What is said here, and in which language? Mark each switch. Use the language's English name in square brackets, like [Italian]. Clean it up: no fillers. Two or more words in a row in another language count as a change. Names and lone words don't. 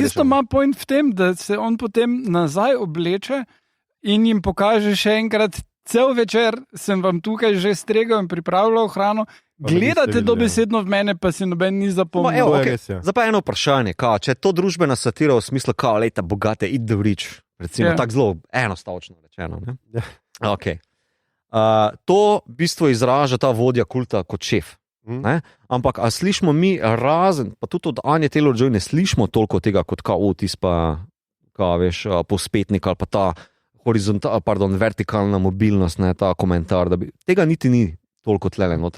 [Slovenian] Ne, tisto ima point v tem, da se on potem nazaj obleče in jim pokaže še enkrat, cel večer sem vam tukaj že stregel in pripravljal hrano, gledate dobesedno v mene, pa si noben ni zapomnil. Zdaj pa eno vprašanje, če je to družbena satira v smislu, lejta bogate, [English] eat the rich, [Slovenian] recimo tako zelo enostavčno rečeno. Ne? Okay. To v bistvu izraža ta vodja kulta kot šef. Ne? Ampak a slišimo mi razen, pa tudi od Anje Taylor-Joy ne slišimo toliko tega kot tis pa, veš, pospetnik ali pa ta vertikalna mobilnost, ne, ta komentar, da tega niti ni toliko tlele noter.